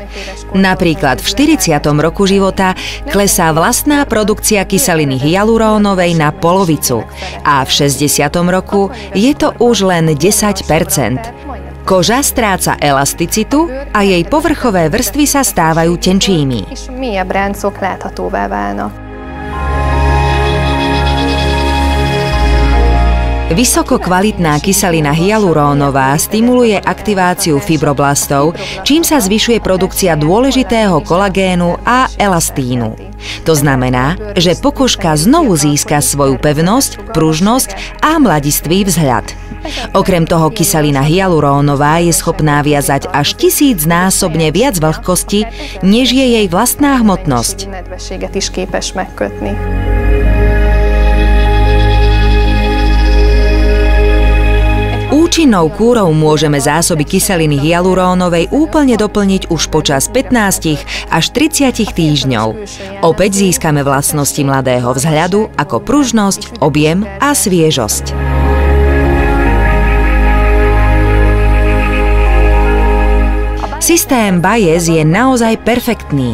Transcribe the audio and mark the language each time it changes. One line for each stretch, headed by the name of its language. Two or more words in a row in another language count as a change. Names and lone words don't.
Slovak: Napríklad v 40. roku života klesá vlastná produkcia kyseliny hyalurónovej na polovicu a v 60. roku je to už len 10%. Koža stráca elasticitu a jej povrchové vrstvy sa stávajú tenčími.
Hungarian: És mélyebb ráncok láthatóvá válnak.
Slovak: Vysokokvalitná kyselina hyalurónová stimuluje aktiváciu fibroblastov, čím sa zvyšuje produkcia dôležitého kolagénu a elastínu. To znamená, že pokožka znovu získa svoju pevnosť, pružnosť a mladistvý vzhľad. Okrem toho kyselina hyalurónová je schopná viazať až 1000-násobne viac vlhkosti, než je jej vlastná hmotnosť.
Hungarian: Nedvességet is képes megkötni.
Slovak: Účinnou kúrou môžeme zásoby kyseliny hyalurónovej úplne doplniť už počas 15 až 30 týždňov. Opäť získame vlastnosti mladého vzhľadu ako pružnosť, objem a sviežosť. Systém Bayes je naozaj perfektný.